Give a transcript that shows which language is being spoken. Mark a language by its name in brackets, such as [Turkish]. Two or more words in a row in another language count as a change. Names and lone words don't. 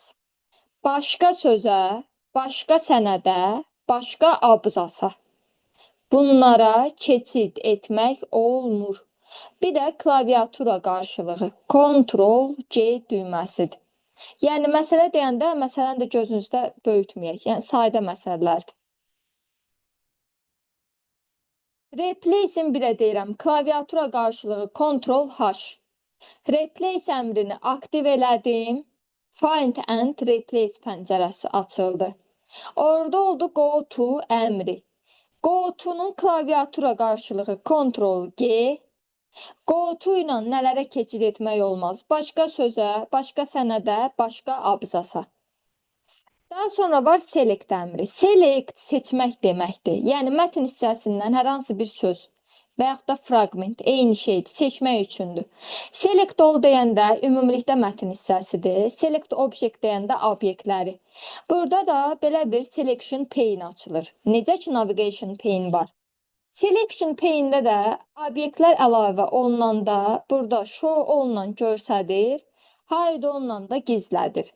[Azerbaijani] Başqa sözə, başqa sənədə, başqa abzasa. Bunlara keçid etmək olmur. Bir də klaviatura qarşılığı Ctrl-C düyməsidir. Yəni, məsələ deyəndə, məsələni də gözünüzdə böyütməyək. Yəni, sadə məsələlərdir. Replace-in bir də deyirəm, klaviatura qarşılığı Ctrl-H. Replace əmrini aktiv elədim. Find and Replace pəncərəsi açıldı. Orada oldu [English] Go to [Azerbaijani] əmri. [English] Go to- [Azerbaijani] nun klaviatura qarşılığı Ctrl-G. [English] Go to [Azerbaijani] ilə nələrə keçid etmək olmaz? Başqa sözə, başqa sənədə, başqa abzasa. Daha sonra var select əmri. Select seçmək deməkdir. Yəni mətn hissəsindən hər hansı bir söz və yaxud da fraqment eyni şeydir, seçmək üçündür. [English] Select all [Azerbaijani] deyəndə ümumilikdə mətn hissəsidir. [English] Select object [Azerbaijani] deyəndə obyektləri. Burada da belə bir [English] selection pane [Azerbaijani] açılır. Necə ki [English] navigation pane [Azerbaijani] var. [English] Selection pane- [Azerbaijani] də də obyektlər əlavə olunanda burada show olunan göstərir, hide olunan da gizlədir.